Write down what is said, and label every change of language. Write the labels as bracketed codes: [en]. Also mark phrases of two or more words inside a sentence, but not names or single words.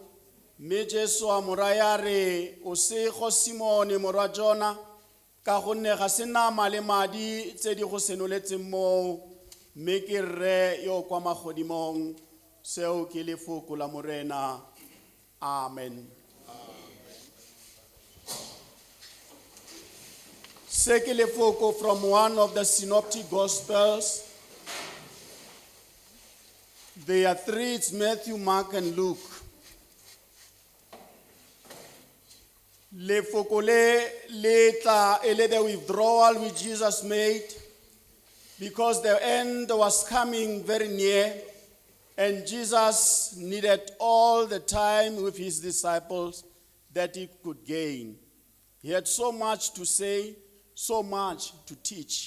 [tn] Mme Jesu a mo raya re, o se go Simone morwa Jona, ka gonne ga se nama le madi tse di go senoletseng moo, mme ke rre yo kwa magodimong. Seo ke lefoko la Morena. Amen. Se ke lefoko [en] from one of the synoptic gospels. There are three, it's Matthew, Mark, and Luke. [tn] Lefoko le tla ele [en] the withdrawal which Jesus made because the end was coming very near and Jesus needed all the time with his disciples that he could gain. He had so much to say, so much to teach.